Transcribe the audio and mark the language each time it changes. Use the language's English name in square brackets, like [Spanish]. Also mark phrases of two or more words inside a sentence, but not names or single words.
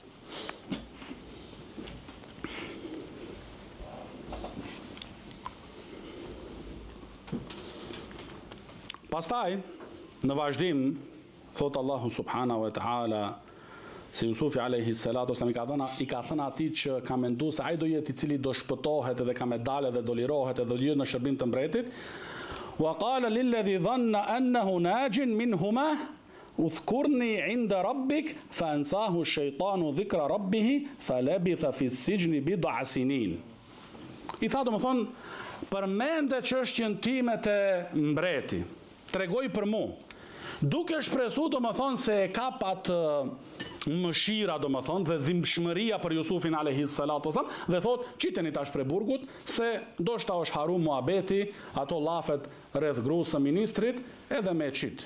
[Albanian] Pastaj në vazhdim thotë Allahu [Arabic] سبحانه وتعالى [Albanian] se Jusufi [Arabic] عليه الصلاة والسلام [Albanian] i ka thënë atij që ka menduar se ai do jetë i cili do shpëtohet edhe ka me dalë dhe do lirohet edhe do jetë në shërbim të mbretit. [Arabic] وقال للذي ظن أنه ناج منهما اذكرني عند ربك فأنساه الشيطان ذكر ربه فلبث في السجن بضع سنين. [Albanian] I tha domethën përmende çështjen time te mbreti. Tregoj për mu. Duke shpresu do më thonë se e ka pat mëshira do më thonë dhe dhimbshmëria për Jusufin [Arabic] عليه الصلاة والسلام [Albanian] dhe thot qiteni tash prej burgut se do shta është haru muhabeti ato lafet rreth gruas së ministrit edhe me qit.